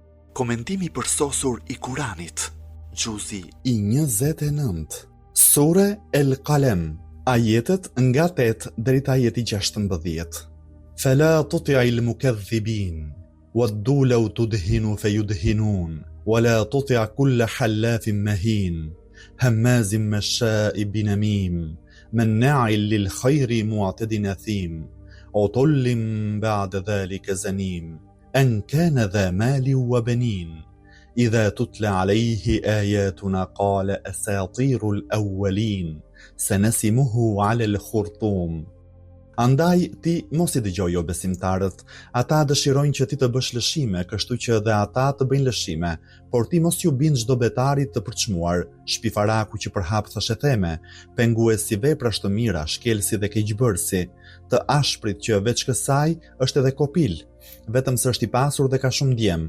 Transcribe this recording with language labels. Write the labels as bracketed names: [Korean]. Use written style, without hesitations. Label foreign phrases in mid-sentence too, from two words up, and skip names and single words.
[Albanian] Komentimi përsosur i Kuranit, gjuzi i 29, Sure El Qalem, ajetet nga 8 deri te ajeti 16. [Arabic] فلا تطع المكذبين ودوا لو تدهن فيدهنون ولا تطع كل حلاف مهين هماز مشاء بنميم مناع للخير معتد أثيم عتل بعد ذلك زنيم. أن كان ذا مال وبنين إذا تتلى عليه آياتنا قال أساطير الأولين سنسمه على الخرطوم. [Albanian] Andaj ti mos I dëgjoj o besimtarët, ata dëshirojnë që ti të bësh lëshime, kështu që dhe ata të bëjnë lëshime, por ti mos ju bind çdo betarit të përçmuar, shpifaraku që përhap thashë theme, penguesi veprash të mira, shkelsi dhe keqbërsi, të ashprit që veç kësaj është edhe kopil, vetëm se është I pasur dhe ka shumë djem.